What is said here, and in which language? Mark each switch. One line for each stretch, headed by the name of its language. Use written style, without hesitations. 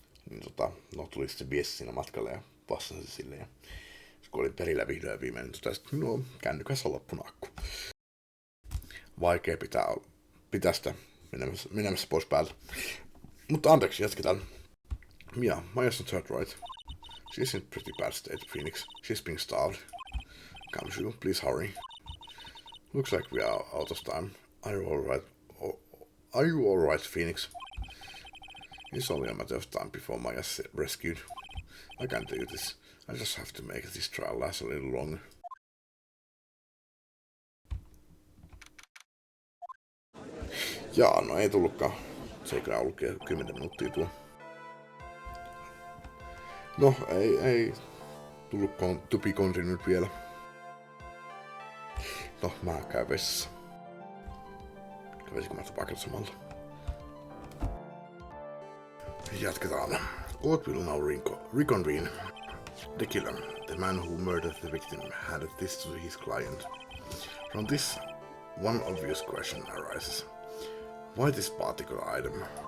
Finnish: Niin no tuli sitten viesti siinä matkalla ja vastasin sille. Ja kun olin perillä vihdoin ja viimein, niin totesin, että no kännykässä on loppunut akku. Vaikea pitää sitä menemässä pois päältä. Mutta anteeksi, jatketaan.
English: Mia, Maya's not hurt, right? She's in pretty bad state, Phoenix. She's being starved. Gamshu, please hurry. Looks like we are out of time. Are you alright? Are you alright, Phoenix? It's only a matter of time before Maya is rescued. I can't do this. I just have to make this trial last a little longer.
Finnish: Jaa, no ei tullutkaan. Se ei kyllä ollut 10 minuuttia tuo. No, ei tullut
English: to be continued
Finnish: vielä. No, mä käyn vessassa. Kävisikö mä tupakilla samalla? Jatketaan.
English: Court will now reconvene. The killer, the man who murdered the victim, handed this to his client. From this, one obvious question arises. Why this particular item?